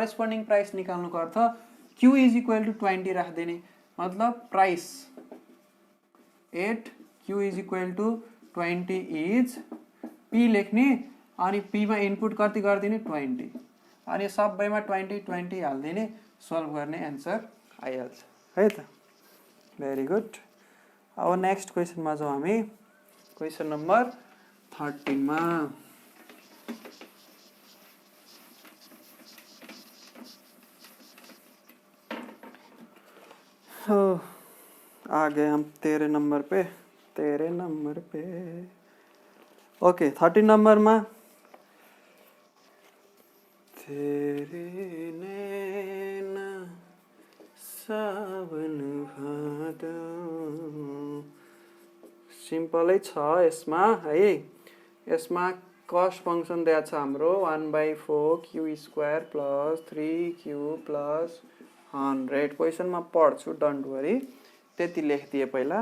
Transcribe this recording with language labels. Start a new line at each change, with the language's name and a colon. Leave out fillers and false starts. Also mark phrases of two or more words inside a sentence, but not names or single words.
English: corresponding price
Nepali: निकाल्नुको अर्थ
English: q is equal to 20
Nepali: राखिदिने, मतलब
English: price at q is equal to 20 is p
Nepali: लेख्ने, अनि पीमा इनपुट कति गरिदिने 20, अनि सबैमा 20 20 हालिदिने, सल्भ गर्ने एन्सर आइहाल्छ है त।
English: very good.
Nepali: अब
English: next questionमा
Nepali: जाउँ हामी,
English: question number 13
Nepali: मा।
Hindi: आ गए हम 13 नंबर पे, 13 नंबर पे। ओके 13 नंबर में तेरे नैना सावन भादो,
Nepali: सिम्पलै छ यसमा है। यसमा
English: cost function
Nepali: दिएको छ हाम्रो
English: 1/4 q square plus 3q plus 100.
Nepali: क्वेसनमा पढ्छु,
English: don't worry,
Nepali: त्यति लेखिदिए पहिला।